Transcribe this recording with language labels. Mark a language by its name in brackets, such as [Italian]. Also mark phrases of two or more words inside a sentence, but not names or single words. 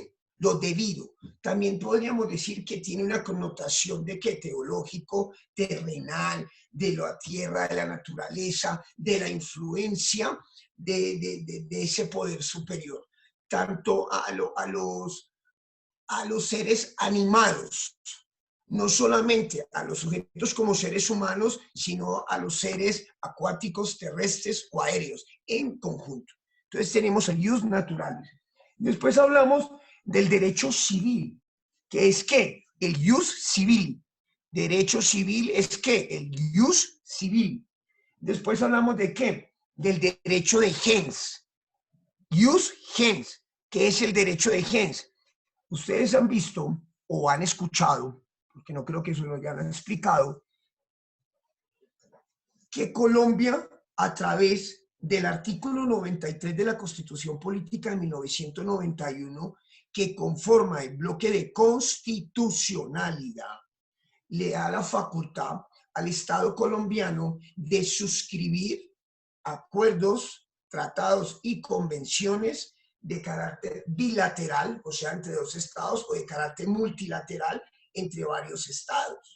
[Spanish] También podríamos decir que tiene una connotación de que teológico, terrenal, de la tierra, de la naturaleza, de la influencia de ese poder superior, tanto a los seres animados, no solamente a los sujetos como seres humanos, sino a los seres acuáticos, terrestres o aéreos en conjunto. Entonces tenemos el [Latin] ius naturalis. [Spanish] Después hablamos del derecho civil, que es ¿qué? El ius civil. Derecho civil es ¿qué? El ius civil. Después hablamos de ¿qué? Del derecho de gens. [Latin] Ius gens. [Spanish] ¿Qué es el derecho de gens? Ustedes han visto o han escuchado, porque no creo que eso lo hayan explicado, que Colombia, a través del artículo 93 de la Constitución Política de 1991, que conforma el bloque de constitucionalidad, le da la facultad al Estado colombiano de suscribir acuerdos, tratados y convenciones de carácter bilateral, o sea, entre dos estados, o de carácter multilateral entre varios estados.